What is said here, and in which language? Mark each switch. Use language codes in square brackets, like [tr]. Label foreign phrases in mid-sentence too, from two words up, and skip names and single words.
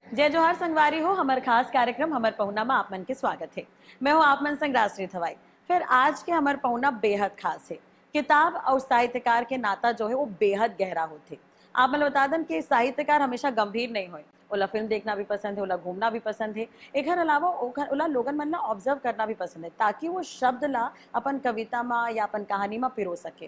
[hne] जय जोहार संगवारी हो। हमार खास कार्यक्रम हमर पहुना में आप मन के स्वागत है। मैं हूँ आप मन संग राष्ट्रीय थवाई। फिर आज के हमर पहुना बेहद खास है। किताब और साहित्यकार के नाता जो है वो बेहद गहरा होते। आप मन बता दें कि साहित्यकार हमेशा गंभीर नहीं होए। ओला फिल्म देखना भी पसंद है, ओला घूमना भी पसंद है। एक अलावा ओला लोगन मन ला ऑब्जर्व करना भी पसंद है ताकि वो शब्द ला अपन कविता में या अपन कहानी में पिरो सके।